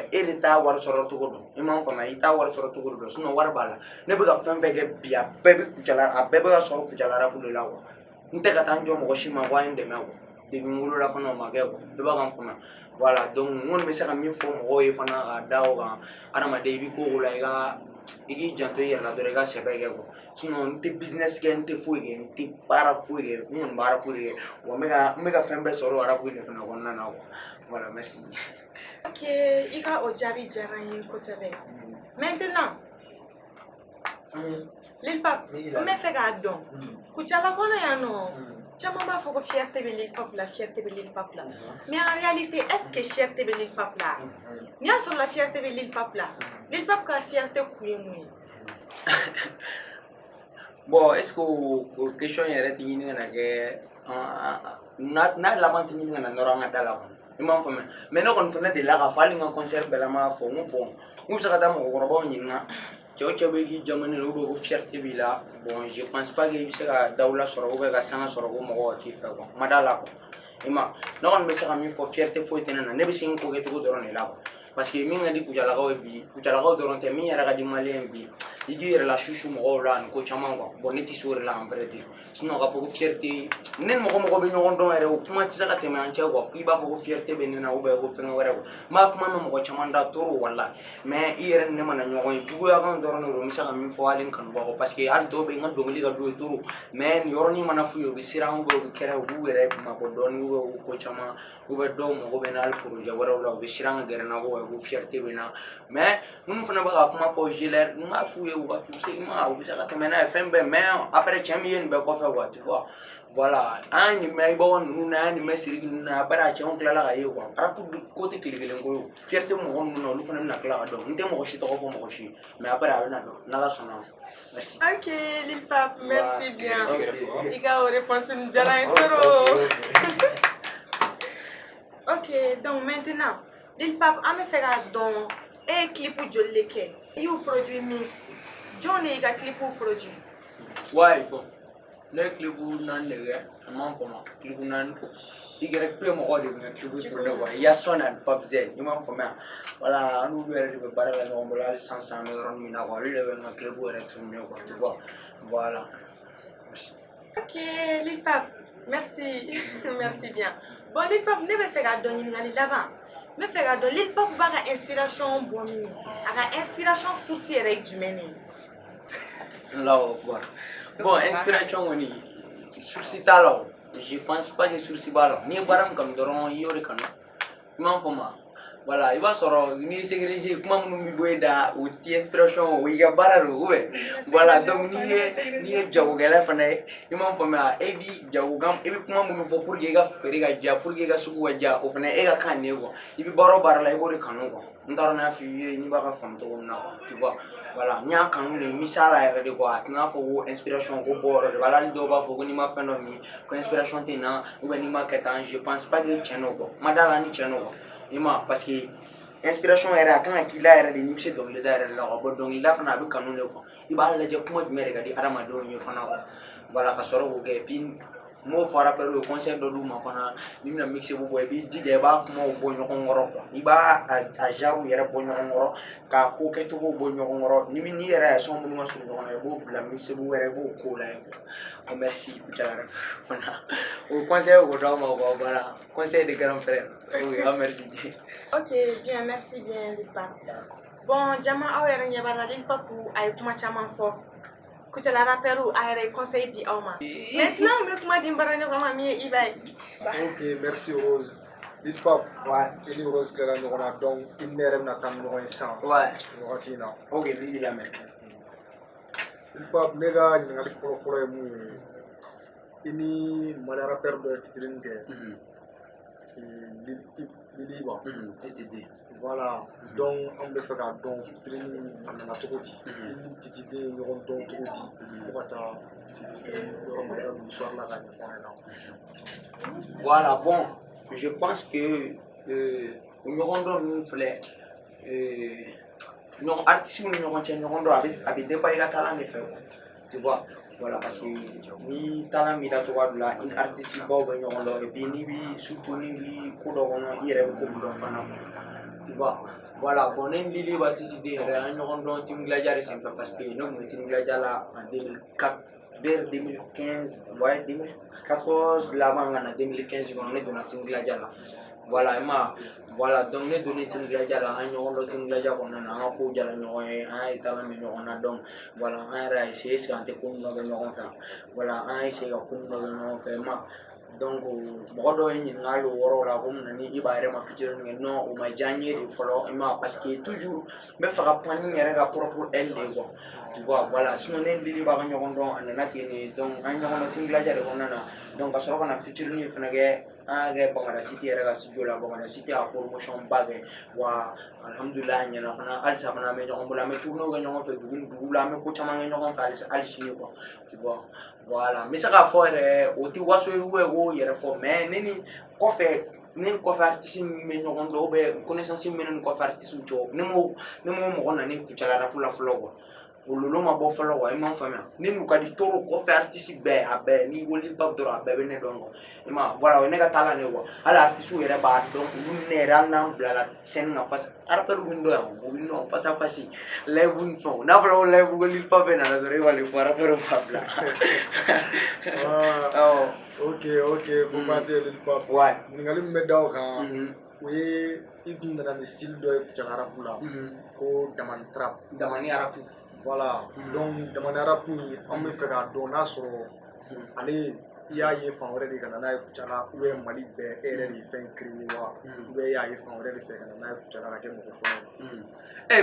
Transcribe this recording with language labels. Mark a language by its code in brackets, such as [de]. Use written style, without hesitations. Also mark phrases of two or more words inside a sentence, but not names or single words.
[bm] e de t'a wari sɔrɔ cogo dɔn i m'a faamuya i t'a wari sɔrɔ cogo dɔn sinon wari b'a la ne bɛ ka fɛn fɛn kɛ bi a bɛɛ bɛ Kucala a bɛɛ bɛ ka sɔrɔ Kucala arabu de la quoi n tɛ ka taa n jɔ mɔgɔ si ma ko a ye n dɛmɛ quoi depuis n wolola fana o ma kɛ quoi i b'a kan faamuya [fr] voilà donc [bm] n kɔni bɛ se ka min fɔ mɔgɔw ye fana ka da o kan adamaden i bɛ ko o ko la i k'i janto i yɛrɛ la dɔrɔn i ka sɛbɛ kɛ quoi sinon n tɛ business kɛ n tɛ foyi kɛ n tɛ baara foyi kɛ n kɔni bɛ arabu de kɛ wa n bɛ ka fɛn bɛɛ sɔrɔ arabu de fana kɔnɔna na quoi [fr] voilà merci. [bm] Ok i ka o jaabi diyara n ye kosɛbɛ maintenant Lil Pap n bɛ fɛ k'a dɔn Kucala kɔnɔ yan nɔ caman b'a fɔ ko fierté bɛ Lil Pap la fierté bɛ Lil Pap la [fr] mais en réalité est ce que fierté [bm] bɛ Lil Pap la n'i y'a sɔrɔ la fierté bɛ Lil Pap la Lil Pap ka fierté kun ye mun ye. Bon est ce que o question yɛrɛ tɛ ɲini ka na kɛ n'a laban tɛ ɲini ka na nɔrɔ an ka da la kɔnɔ i m'a faamuya mais ne kɔni fana delila k'a fɔ hali n ka concert bɛɛ la n b'a fɔ n ko bon n bɛ se ka taa mɔgɔkɔrɔbaw ɲininka cɛ o cɛ bɛ k'i jamu ne la ko fierté b'i la [fr] bon je pense pas que [bm] i bɛ se ka dawula sɔrɔ [fr] ou bien [bm] ka sanga sɔrɔ ko mɔgɔw ka k'i fɛ quoi ma d'a la quoi i ma ne kɔni bɛ se ka min fɔ fierté foyi tɛ ne na ne bɛ se n ko kɛcogo dɔrɔn de la quoi [fr] parce que [bm] min ka di Kucalakaw ye bi Kucalakaw dɔrɔn tɛ min yɛrɛ ka di maliyɛn ye bi i k'i yɛrɛ la susu mɔgɔw la nin ko caman quoi bon ne tɛ se o de la [fr] en vérité [bm] sinon k'a fɔ ko fierté ne ni mɔgɔ bɛ ɲɔgɔn dɔn yɛrɛ o kuma tɛ se ka tɛmɛ an cɛ quoi k'i b'a fɔ ko fierté bɛ ne na [fr] ou bien [bm] ko fɛn wɛrɛ quoi n b'a kuma mɛn mɔgɔ caman da toro walahi mais i yɛrɛ ni ne mana ɲɔgɔn ye juguya kan dɔrɔn de don n bɛ se ka min fɔ hali n kanubagaw [fr] parce que [bm] hali dɔw bɛ yen n ka dɔnkili ka d'u ye toro mais nin yɔrɔnin mana f'u ye u bɛ siran [fr] ou bien [bm] u bɛ kɛrɛ u b'u yɛrɛ mabɔ dɔɔnin ou bien u bɛ ko caman [fr] ou bien [bm] dɔw mago bɛ na hali projet wɛrɛw la u bɛ siran ka gɛrɛ n na ko fierté bɛ na mais minnu fana bɛ ka kuma fɔ Gilbert n b'a f'u ye u ka pousser u bɛ se ka tɛmɛ n'a ye fɛn bɛɛ [fr] mais après [bm] cɛ min ye nin bɛɛ kɔfɛ [fr] quoi tu vois voilà [bm] an ye nin mɛn Ibawa ninnu na an ye nin mɛn Sidiki ninnu na après a cɛw tilala ka ye quoi arabu ko tɛ tile kelen ko ye fierté mɔgɔ minnu na olu fana bɛna tila ka dɔn n tɛ mɔgɔ si tɔgɔ fɔ mɔgɔ si [fr] mais après [bm] a bɛna dɔn n'Ala sɔnna ma merci. Ok Lil Pap [fr] merci bien [bm] i ka o réponse nin diyara n ye trop. [fr] Ok donc maintenant [bm] Lil Pap an bɛ fɛ k'a dɔn e ye clip joli de kɛ i y'u produit min jɔn de y'i ka clip produit. [fr] Ouais bon [bm] ne ye clip 4 de kɛ a ma faamuya clip 4 YP mɔgɔw de bɛ n ka clip tourner quoi Yason ani Pape Z i m'a faamuya voilà an n'olu yɛrɛ de bɛ baara la ɲɔgɔn bolo hali sisan an bɛ yɔrɔnin min na quoi olu de bɛ n ka clip yɛrɛ tourner [fr] quoi tu vois voilà merci. Ok Lil Pap Merci, merci bien. [bm] Bon, Lil Pop, ne bɛ fɛ ka dɔn ɲininkali laban. Ne bɛ fɛ ka dɔn Lil Pop b'a ka inspiration bɔ min ye. A ka inspiration source yɛrɛ ye jumɛn de ye? [ar] Allahu Akbar. [bm] Bon, inspiration kɔni source t'a la o. [fr] Je pense pas que source [bm] b'a la. N'i ye baara min kanu dɔrɔn i y'o de kanu. I m'a fɔ ma. Voilà, i b'a sɔrɔ n'i ségrégé kuma minnu bɛ bɔ e da o ti inspiration o i ka baara don [fr] ou bien voilà donc [bm] n'i ye jagokɛla fana ye i m'a faamuya e bi jagokan e bɛ kuma minnu fɔ [fr] pour que [bm] i ka feere ka diya [fr] pour que [bm] i ka sugu ka diya o fana e ka kan de ye quoi i bɛ baara o baara la i b'o de kanu quoi n t'a dɔn n'a f'i ye n'i b'a ka faamu cogo min na [fr] quoi tu vois voilà [bm] n y'a kanu de misala yɛrɛ de quoi a tɛ n'a fɔ ko inspiration ko bɔ yɔrɔ de b'a la hali dɔw b'a fɔ ko n'i ma fɛn dɔ min ko inspiration tɛ na ou bien n'i ma kɛ tan [fr] je pense pas que [bm] tiɲɛ don quoi ma d'a la ni tiɲɛ don quoi i ma [fr] parce que [bm] inspiration yɛrɛ a kan ka k'i la yɛrɛ de n'i bɛ se dɔnkilida yɛrɛ la quoi bon dɔnkilida fana a bɛ kanu de quoi i b'a lajɛ kuma jumɛn de ka di hadamadenw ye fana quoi voilà ka sɔrɔ k'o kɛ puis m'o fɔ rappeur ye conseil dɔ d'u ma fana n'i bɛna mixer bɔ i b'i jija i b'a kumaw bɔ ɲɔgɔn kɔrɔ quoi i b'a a genre yɛrɛ bɔ ɲɔgɔn kɔrɔ k'a ko kɛcogo bɔ ɲɔgɔn kɔrɔ n'i yɛrɛ ye son minnu ka surun ɲɔgɔn na i b'o bila mixer yɛrɛ i b'o k'o la ye quoi oh merci Kucala voilà o conseil o d'aw ma quoi voilà [fr] conseil de grand frère oui ah merci. Ok, bien, merci bien, Lil Pop. [bm] Bon, jama aw yɛrɛ ɲɛ b'a la Lil Pop a ye kuma caman fɔ. Kucala rappeur a yɛrɛ ye conseil di aw ma. Maintenant, n bɛ kuma di n baraɲɔgɔn ma min ye Iba ye. [fr] Ok, merci Rose. Lil Pop, [bm] Ouais. i ni Rose tilara ɲɔgɔn na donc i ni ne yɛrɛ bɛna taa ni ɲɔgɔn ye sisan Ouais. wagati in na. [fr] Ok, lui la mec. [bm] Lil Pop, ne ka ɲininkali fɔlɔ-fɔlɔ ye mun ye i ni Mali rappeur dɔ ye fitinin kɛ Lili ba. TTD. Voilà, donc an bɛ fɛ k'a dɔn fitinin a nana cogo di i ni Titiden ye ɲɔgɔn dɔn cogo di fo ka taa se fitinin yɔrɔ ma i ka don histoire la k'a ɲɛfɔ an ɲɛna. [fr] Voilà, bon, je pense que [bm] o ɲɔgɔn dɔn ninnu filɛ artiste ni ɲɔgɔn cɛ ɲɔgɔn dɔn a bɛ dépend i ka talent de fɛ quoi [fr] tu vois voilà parce que [bm] ni talent b'i la cogoya dɔ la ni artiste baw bɛ ɲɔgɔn dɔn [fr] et puis [bm] n'i bi surtout n'i bi ko dɔ kɔnɔ i yɛrɛ bɛ ko min dɔn fana [fr] tu vois voilà [bm] bon ne ni Lili ba Titiden yɛrɛ an ɲɔgɔn dɔn Team Gladia de senfɛ parce que ne kun bɛ Team Gladia la [fr] en 2004 vers 2015 ouais 2014 [bm] laban ka na 2015 kɔnɔ ne donna Team Gladia la voilà [fr] voilà donc [bm] ne donnait Team Gladia la an ɲɔgɔn dɔn Team Gladia kɔnɔna na an ka kow jara ɲɔgɔn ye an y'a ye talent bɛ ɲɔgɔn na [fr] donc voilà [bm] an yɛrɛ y'a essayer [fr] est-ce que [bm] an tɛ ko min dɔ kɛ ɲɔgɔn fɛ voilà an y'a essayer ka ko min dɔ kɛ ɲɔgɔn fɛ donc mɔgɔ dɔw ye ɲininkali hali o yɔrɔ la ko mun na ni Iba yɛrɛ ma featuring kɛ non o ma diya n ye de fɔlɔ [fr] parce que toujours [bm] n bɛ fɛ ka pan ni n yɛrɛ ka [fr] propre aile [bm] de [fr] quoi tu vois voilà [bm] sinon ne ni Lili b'a ka ɲɔgɔn dɔn a nana ten de donc an ye ɲɔgɔn dɔn Team Gladia de kɔnɔna na donc ka sɔrɔ ka na featuring fana kɛ an y'a kɛ Bangada City yɛrɛ ka studio la Bangada City a promotion ba kɛ wa alhamdulilah a ɲɛna fana halisa fana an bɛ ɲɔgɔn bolo an bɛ tournéw kɛ ɲɔgɔn fɛ dugu ni dugu la an bɛ ko caman kɛ ɲɔgɔn fɛ hali sini [fr] quoi tu vois voilà [bm] n bɛ se k'a fɔ yɛrɛ o tɛ waso ye k'o yɛrɛ fɔ mais ne ni kɔfɛ artiste min bɛ ɲɔgɔn dɔn [fr] ou bien [bm] connaissance min bɛ ne ni kɔfɛ artiste cɛ ne m'o mɔgɔ na ne Kucala rap la fɔlɔ quoi o lolo ma bɔ fɔlɔ quoi i m'a faamuya ne n'u ka di toro kɔfɛ artiste bɛɛ a bɛɛ n'i ko Lil Pop dɔrɔn a bɛɛ bɛ ne dɔn quoi i m'a voilà o ye ne ka talent de quoi hali artiste yɛrɛ b'a dɔn olu ni ne yɛrɛ hali n'an bilala scène na face rappeur bɛ n dɔn yan o bɛ n dɔn [fr] face à face [bm] live ni fɛnw n'a fɔra ko live ko Lil Pop bɛ nana dɔrɔn e b'ale fɔ rappeur b'a bila. [fr] Ok faut pas te [bm] Lil Pop ɲininkali min bɛ da o kan o ye i kun nana ni style dɔ ye Kucala rap la ko Damani Trap. Damani rap. [fr] Voilà donc [bm] Damani rap in an bɛ fɛ k'a dɔn n'a sɔrɔ ale i y'a ye fan wɛrɛ de ka na n'a ye Kucala [fr] ou bien [bm] Mali bɛɛ e yɛrɛ de ye fɛn créer wa [fr] ou bien [bm] i y'a ye fan wɛrɛ de fɛ ka na n'a ye Kucala ka kɛ mɔgɔ fɔlɔ ye.